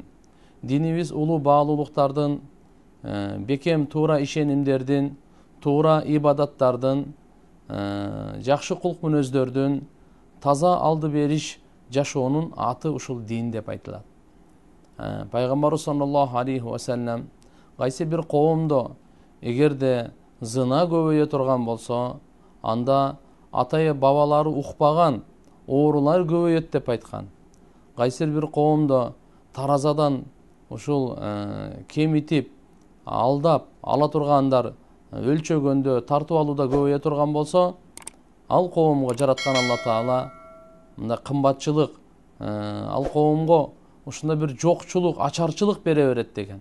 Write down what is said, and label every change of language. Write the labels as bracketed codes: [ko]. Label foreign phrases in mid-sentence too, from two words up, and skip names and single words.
[ky] Динибиз улуу баалуулуктардын, бекем туура ишенимдердин, туура ибадаттардын, жакшы кулк мүнөздөрдүн, таза алды бериш жашоонун аты ушул дин деп айтылат. Пайгамбарыбыз [ar] صلى الله عليه وسلم [ky] кайсы бир коомдо эгерде зына көбөйө турган болсо, анда атайы бабалары укпаган оорулар көбөйөт деп айткан. Кайсы бир коомдо таразадан ушул кемитип, алдап ала тургандар өлчөгөндө, тартып алууда көбөйө турган болсо, ал коомго жараткан Алла Таала мындай кымбатчылык, ал коомго ушундай бир жокчулук, ачарчылык бере берет деген.